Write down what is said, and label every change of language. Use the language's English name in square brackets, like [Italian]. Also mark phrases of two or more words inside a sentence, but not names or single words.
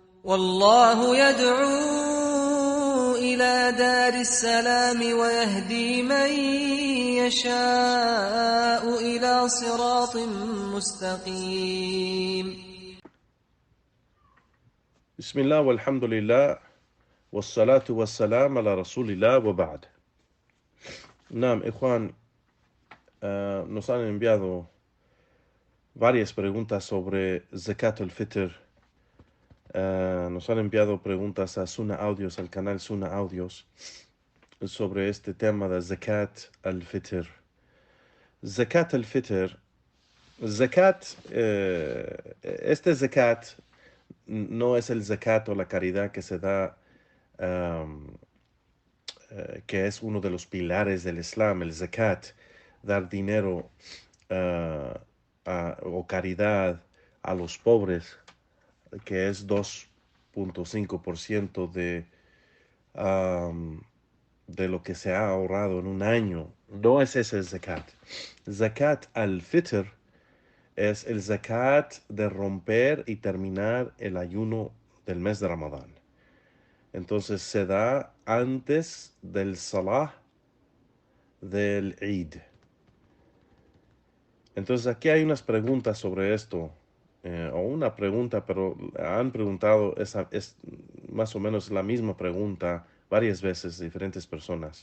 [Arabic] والله يدعو إلى دار السلام ويهدي من يشاء إلى صراط مستقيم. بسم الله والحمد لله والصلاة والسلام على رسول الله وبعد. [Spanish] Ikhwan, nos han enviado varias preguntas sobre [Arabic] زكاة الفطر. [Spanish] Nos han enviado preguntas a Suna Audios, al canal Suna Audios, sobre este tema de [Arabic] زكاة الفطر. زكاة الفطر, [Spanish] este Zakat no es el Zakat o la caridad que se da, que es uno de los pilares del Islam, el Zakat, dar dinero o caridad a los pobres, que es 2.5% de lo que se ha ahorrado en un año. No es ese el zakat. [Arabic] زكاة الفطر [Spanish] es el zakat de romper y terminar el ayuno del mes de Ramadán. Entonces se da antes del Salah del Eid. Entonces aquí hay unas preguntas sobre esto, o una pregunta, pero han preguntado, es más o menos la misma pregunta varias veces diferentes personas.